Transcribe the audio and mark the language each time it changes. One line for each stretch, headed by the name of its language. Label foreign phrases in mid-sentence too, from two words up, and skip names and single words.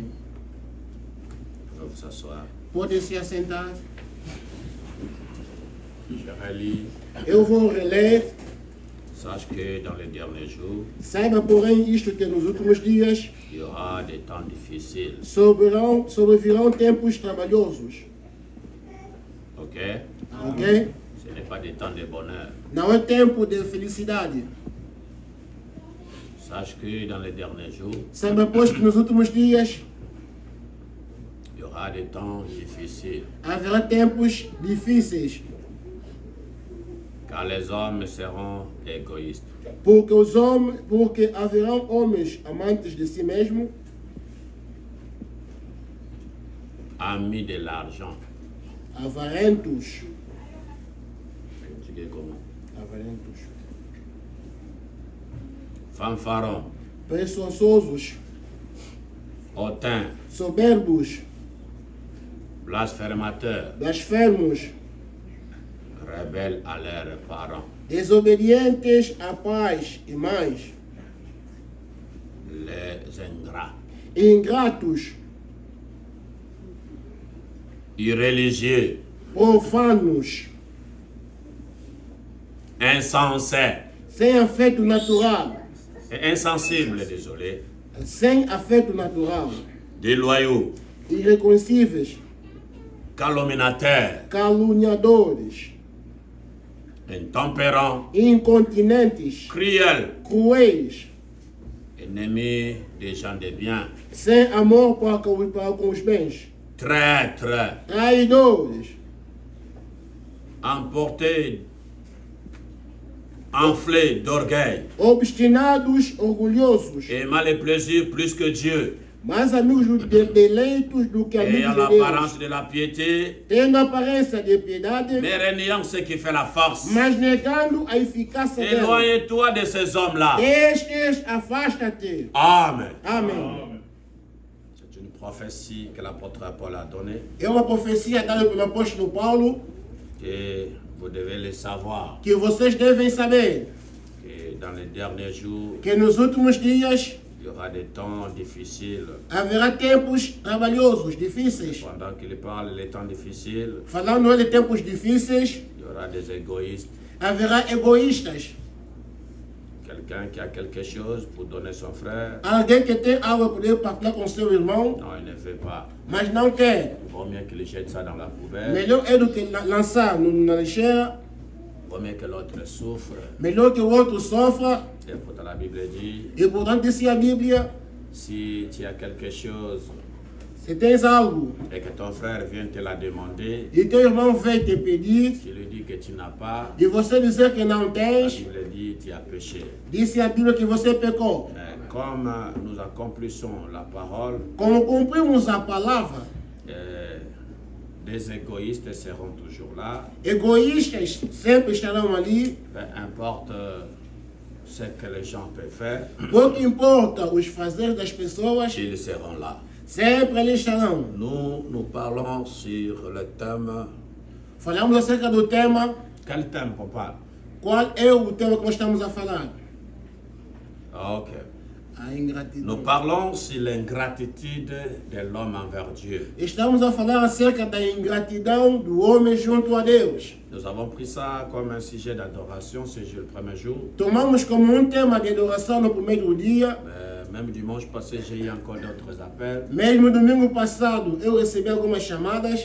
French: Vous vous asseoir.
Portuguese: Podem se assentar.
French: Je relis.
Portuguese: Eu vou reler.
French: Sache que dans les derniers jours,
Portuguese: Saiba, porém, isto que nos últimos dias
French: il y aura des temps difficiles.
Portuguese: sobrevirão tempos trabalhosos.
French: Ok?
Portuguese: Ok?
French: Ce n'est pas des temps de bonheur.
Portuguese: Não é tempo de felicidade.
French: Sache que dans les derniers jours,
Portuguese: Saiba, pois, que nos últimos dias
French: il y aura des temps difficiles.
Portuguese: haverá tempos difíceis.
French: Car les hommes seront égoïstes.
Portuguese: Porque haverão homens amantes de si mesmo,
French: Amis de l'argent.
Portuguese: avarentos.
French: Tu dis comment?
Portuguese: Avarentos.
French: Fanfarons,
Portuguese: Presunçosos,
French: hautains,
Portuguese: soberbos,
French: blasphémateurs,
Portuguese: blasfemos,
French: rebelles à leurs parents,
Portuguese: desobedientes a pais e mães,
French: les ingrats,
Portuguese: ingratos,
French: irréligieux,
Portuguese: profanos,
French: insensés,
Portuguese: sem afeto natural,
French: et insensibles, désolé,
Portuguese: sem afeto natural,
French: déloyaux,
Portuguese: irreconhecíveis,
French: calomniateurs,
Portuguese: caluniadores,
French: intempérants,
Portuguese: incontinentes,
French: cruels,
Portuguese: cruéis,
French: ennemis des gens de bien,
Portuguese: sem amor para com os bens,
French: traîtres,
Portuguese: traidores,
French: emportés, enflés d'orgueil,
Portuguese: obstinados, orgulhosos,
French: aimant les plaisirs plus que Dieu,
Portuguese: mais amigos de deleitos do que
French: et à
Portuguese: amigos de
French: l'apparence
Portuguese: Deus,
French: de la piété,
Portuguese: tendo aparência de piedade,
French: mais reniant ce qui fait la force.
Portuguese: mas negando a eficácia dela.
French: Éloigne-toi de ces hommes-là.
Portuguese: Estes, afasta-te.
French: Amen.
Portuguese: Amém.
French: C'est une prophétie que l'apôtre Paul a donnée,
Portuguese: É uma profecia dada pelo apóstolo Paulo
French: que vous devez le savoir,
Portuguese: que vocês devem saber
French: que dans les derniers jours,
Portuguese: que nos últimos dias
French: il y aura des temps difficiles.
Portuguese: haverá tempos trabalhosos, difíceis.
French: Pendant qu'il parle les temps difficiles,
Portuguese: Falando de tempos difíceis,
French: il y aura des égoïstes.
Portuguese: haverá egoístas.
French: Quelqu'un qui a quelque chose pour donner son frère,
Portuguese: Alguém que tem algo a poder partilhar com seu irmão,
French: non, il ne veut pas.
Portuguese: mas não quer.
French: Il vaut mieux qu'il jette ça dans la poubelle.
Portuguese: Melhor é do que lançar na lixeira.
French: Il vaut mieux que l'autre souffre.
Portuguese: Melhor que o outro sofra.
French: Et pourtant la Bible dit,
Portuguese: E portanto, disse a Bíblia,
French: si tu as quelque chose
Portuguese: se tens algo
French: et que ton frère vient te la demander,
Portuguese: e teu irmão vem te pedir,
French: tu lui dis que tu n'as pas,
Portuguese: e você dizer que não
French: la
Portuguese: tens,
French: Bible dit tu as péché.
Portuguese: disse a Bíblia que você pecou.
French: Mais comme nous accomplissons la parole
Portuguese: Como cumprimos a palavra
French: Des égoïstes seront toujours là.
Portuguese: Egoístas sempre estarão ali.
French: Peu importe ce que les gens peuvent faire,
Portuguese: Pouco importa os fazeres das pessoas,
French: ils seront là.
Portuguese: sempre ali estarão.
French: Nous parlons sur le thème.
Portuguese: Falamos acerca do tema.
French: Quel thème, papa?
Portuguese: Qual é o tema que nós estamos a falar?
French: Ok.
Portuguese: A ingratidão.
French: Nous parlons sur l'ingratitude de l'homme envers Dieu.
Portuguese: Estamos a falar acerca da ingratidão do homem junto a Deus.
French: Nous avons pris ça comme un sujet d'adoration ce jour, le premier jour.
Portuguese: Tomamos como tema de adoração no primeiro dia.
French: Même dimanche passé, j'ai eu encore d'autres appels.
Portuguese: Mesmo domingo passado, eu recebi algumas chamadas.